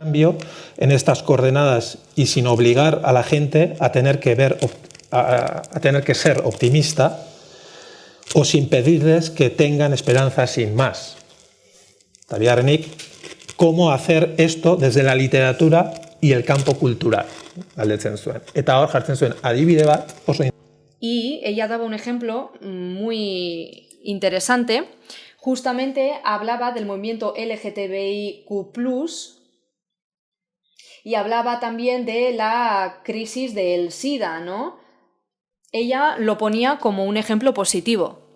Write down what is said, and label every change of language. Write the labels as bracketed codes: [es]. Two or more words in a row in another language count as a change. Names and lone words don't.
[es] Cambio en estas coordenadas y sin obligar a la gente a tener que tener que ser optimista o sin pedirles que tengan esperanza sin más. Tabiarnik, cómo hacer esto desde la literatura y el campo cultural. [eu] Galdetzen zuen. Eta hor jartzen zuen adibide bat oso. [es] Y ella daba un ejemplo muy interesante. Justamente hablaba del movimiento LGTBIQ+, y hablaba también de la crisis del SIDA, ¿no? Ella lo ponía como un ejemplo positivo.